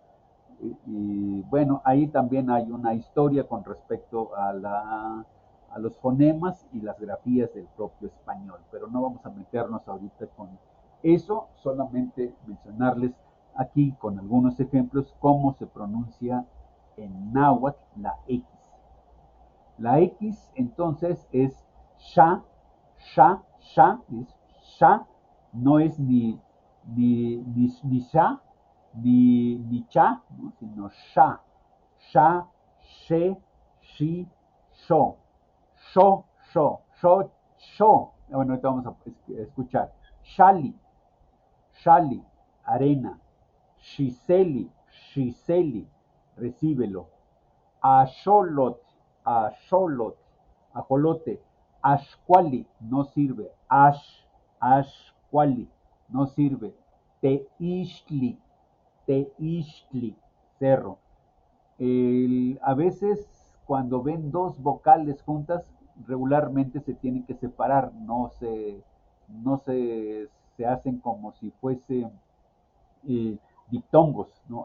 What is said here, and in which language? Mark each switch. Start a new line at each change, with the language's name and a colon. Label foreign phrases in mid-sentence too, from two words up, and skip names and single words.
Spanish: Y bueno, ahí también hay una historia con respecto a los fonemas y las grafías del propio español, pero no vamos a meternos ahorita con eso, solamente mencionarles aquí con algunos ejemplos cómo se pronuncia en náhuatl la X. La X entonces es sha, sha, sha, es sha, no es ni sha, ni cha, ¿no? Sino sha, sha, she, shi, sho, sho, sho, sho, sho. Bueno, ahorita vamos a escuchar.
Nahuatl languages: Shali, shali,
Spanish: arena.
Nahuatl languages: Shiseli, shiseli,
Spanish: recíbelo.
Nahuatl languages: Asholot, asholot,
Spanish: ajolote. Ashkwali, no sirve. Ashkwali, no sirve.
Nahuatl languages: Teishli, teishli,
Spanish: cerro. A veces cuando ven dos vocales juntas, regularmente se tienen que separar, no se hacen como si fuese eh, diptongos, ¿no?